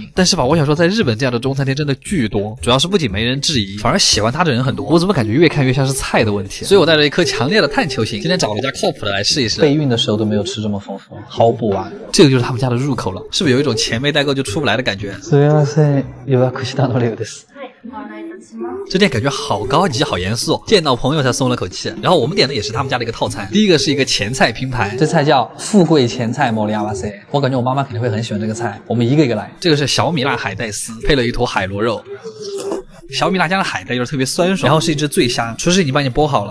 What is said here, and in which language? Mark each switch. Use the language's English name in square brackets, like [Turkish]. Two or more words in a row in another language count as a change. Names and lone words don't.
[Chinese] 但是吧，我想说，在日本这样的中餐厅真的巨多，主要是不仅没人质疑，反而喜欢它的人很多。我怎么感觉越看越像是菜的问题？所以我带着一颗强烈的探求心，今天找了一家靠谱的来试一试。备孕的时候都没有吃这么丰富，毫不完。这个就是他们家的入口了，是不是有一种钱没带够就出不来的感觉？ [Japanese] すみません、予約したの6です。 [Chinese] 这店感觉好高级好严肃，见到朋友才松了口气。然后我们点的也是他们家的一个套餐，第一个是一个前菜拼盘，这菜叫富贵前菜莫里亚瓦塞，我感觉我妈妈肯定会很喜欢这个菜，我们一个一个来。这个是小米辣海带丝，配了一坨海螺肉。小米辣加上海带就是特别酸爽，然后是一只醉虾，厨师已经帮你剥好了。